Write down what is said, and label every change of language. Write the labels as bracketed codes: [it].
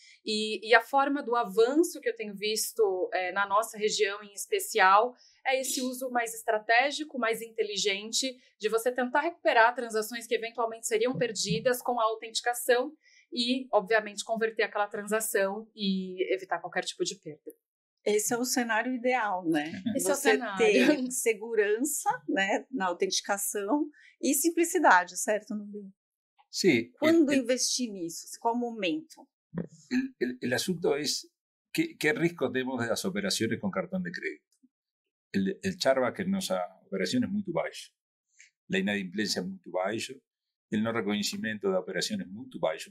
[pt] E a forma do avanço que eu tenho visto na nossa região em especial é esse uso mais estratégico, mais inteligente, de você tentar recuperar transações que eventualmente seriam perdidas com a autenticação e, obviamente, converter aquela transação e evitar qualquer tipo de perda. Esse é o cenário ideal, né? Esse você é o cenário. ter segurança, né, na autenticação e simplicidade, certo, Nubil? [es] Sí. [pt] Quando investir nisso? Qual o momento? [es] El asunto es qué riesgo tenemos de las operaciones con cartón de crédito. El chargeback en nuestra operación es muy bajo. [pt] La inadimplência é muito baixo. El no reconhecimento da operação é muito baixo.